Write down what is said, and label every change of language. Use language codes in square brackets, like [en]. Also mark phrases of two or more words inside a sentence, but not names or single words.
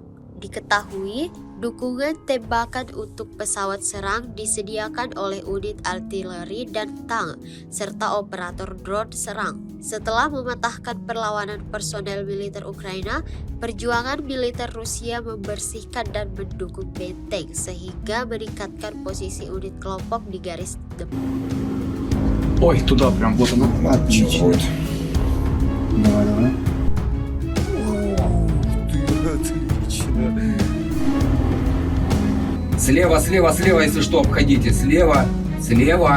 [id] Diketahui, dukungan tembakan untuk pesawat serang disediakan oleh unit artileri dan tank, serta operator drone serang. Setelah mematahkan perlawanan personel militer Ukraina, perjuangan militer Rusia membersihkan dan mendukung benteng sehingga meningkatkan posisi unit kelompок di garis depan. [ru] Ой, туда прям, вот она. Отлично. Давай. Слева, слева, слева, если что, обходите. Слева, слева.